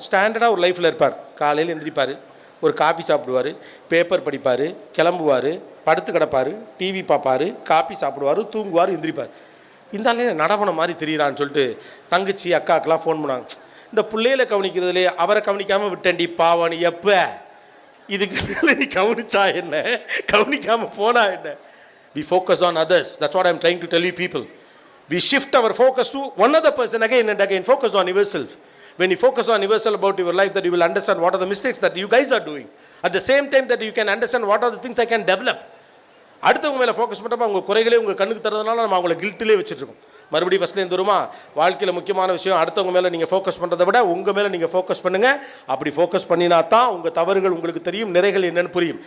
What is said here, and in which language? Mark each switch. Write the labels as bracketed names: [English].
[Tamil] ஸ்டாண்டர்டாக ஒரு லைஃப்பில் இருப்பார். காலையில் எந்திரிப்பார், ஒரு காஃபி சாப்பிடுவார், பேப்பர் படிப்பார், கிளம்புவார், படுத்து கிடப்பார், டிவி பார்ப்பார், காஃபி சாப்பிடுவார், தூங்குவார், எந்திரிப்பார். இந்த ஆளே நடவன மாதிரி தெரியுறான்னு சொல்லிட்டு தங்கச்சி அக்காக்கெலாம் ஃபோன் பண்ணாங்க. இந்த பிள்ளையில கவனிக்கிறதுலே அவரை கவனிக்காமல் விட்டேன்டி பாவனி, எப்போ இதுக்கு மேலே நீ கவனிச்சா என்ன, கவனிக்காமல் போனா என்ன. [English] We focus on others. That's what I'm trying to tell you people. We shift our focus to one other person again and again. Focus on yourself. When you focus on yourself about your life, that you will understand what are the mistakes that you guys are doing. At the same time that you can understand what are the things I can develop. [Tamil] அடுத்தவங்க மேலே focus பண்ணுறப்ப அவங்க குறைகளே உங்கள் கண்ணுக்கு தரதுனால நம்ம அவங்கள கில்ட்டிலே வச்சுட்ருக்கோம். மறுபடியும் ஃபஸ்ட்லேருந்து வருமா, வாழ்க்கையில் முக்கியமான விஷயம் அடுத்தவங்க மேலே நீங்கள் ஃபோக்கஸ் பண்ணுறதை விட உங்கள் மேலே நீங்கள் ஃபோக்கஸ் பண்ணுங்கள். அப்படி ஃபோக்கஸ் பண்ணினா தான் உங்கள் தவறுகள் உங்களுக்கு தெரியும், நிறைகள் என்னென்னு புரியும்.